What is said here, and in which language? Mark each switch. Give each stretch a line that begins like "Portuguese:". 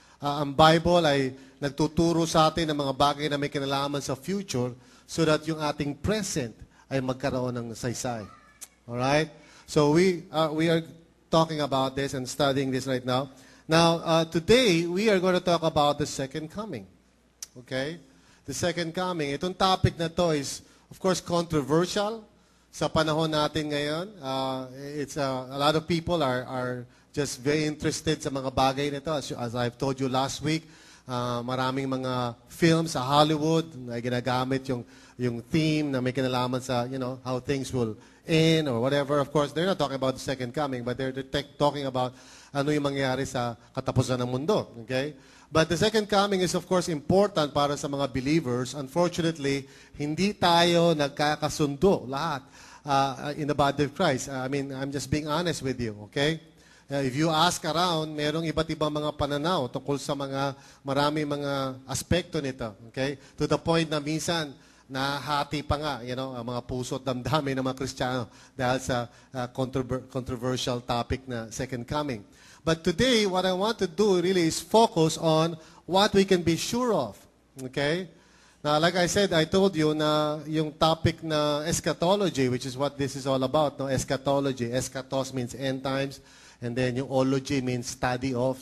Filipino: Ang Bible ay nagtuturo sa atin ng mga bagay na may kinalaman sa future
English: so that
Filipino: yung ating present ay magkaroon ng saysay.
English: Alright? So we are talking about this and studying this right now. Now, today, we are going to talk about the second coming. Okay? The second coming.
Filipino: Itong topic na to
English: is, of course, controversial
Filipino: sa panahon natin ngayon.
English: A lot of people are just very interested
Filipino: sa mga bagay nito.
English: As I've told you last week,
Filipino: maraming mga films sa Hollywood na ginagamit yung theme na may kinalaman sa,
English: how things will end or whatever. Of course, they're not talking about the second coming, but they're talking about
Filipino: ano yung mangyayari sa katapusan ng mundo.
English: Okay? But the second coming is, of course, important para sa mga believers.
Filipino: Unfortunately, hindi tayo nagkakasundo lahat
English: in the body of Christ. I'm just being honest with you. Okay? If you ask around,
Filipino: merong iba't ibang mga pananaw tungkol sa maraming mga aspekto nito. Okay? To the point na minsan, nahati pa nga, ang mga puso at damdamin ng mga Kristiyano dahil sa controversial topic na second coming.
English: But today, what I want to do really is focus on what we can be sure of. Okay? Now, like I said, I told you
Filipino: na yung topic na
English: eschatology, which is what this is all about, no? Eschatology. Eschatos means end times, and then yung ology means study of.